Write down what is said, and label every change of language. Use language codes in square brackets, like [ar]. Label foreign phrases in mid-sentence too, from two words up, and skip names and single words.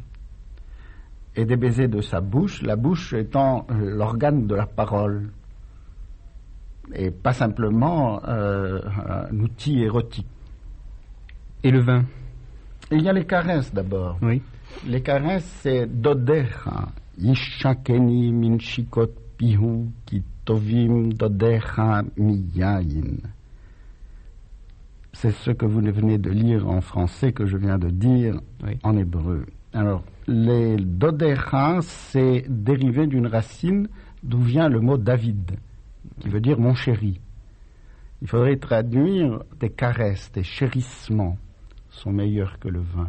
[fr] Et des baisers de sa bouche, la bouche étant l'organe de la parole, et pas simplement un outil érotique. Et le vin? Il y a les caresses d'abord. Oui. Les caresses, c'est [he] דודיך ישקני מנשיקות פיהו כי טובים דודיך מיין. [fr] C'est ce que vous venez de lire en français que je viens de dire en hébreu. Alors, les dodecha, c'est dérivé d'une racine d'où vient le mot David, qui veut dire mon chéri. Il faudrait traduire des caresses, des chérissements sont meilleurs que le vin.